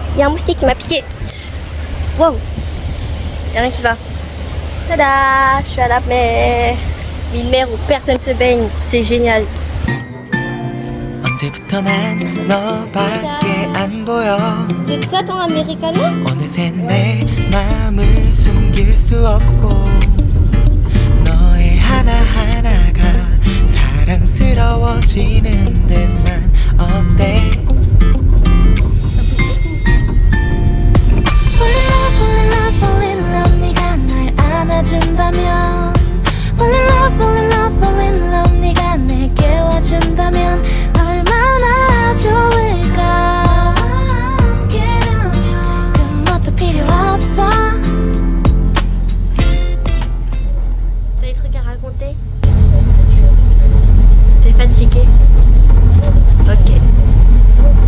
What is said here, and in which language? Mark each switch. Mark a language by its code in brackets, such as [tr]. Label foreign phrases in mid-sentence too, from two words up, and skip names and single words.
[fr] Il y a un moustique qui m'a piqué. Wow, il n'y a rien qui va. Tada, je suis à la mer. Une mer où personne se baigne, c'est génial. [ko] 언제부터 난 너밖에 안 보여. [fr] C'est ça ton americano? [ko] 어느새 내 맘을 숨길 수 없고 너의 하나하나가 사랑스러워지는데 난 어때? [en] Fall in love [ko] 네가 날 안아준다면 [en] Fall in love [ko] 네가 내게 와준다면 얼마나 좋을까 함께라면 그것도 필요 없어. [fr] T'as des trucs à raconter? T'es fatigué? Ok.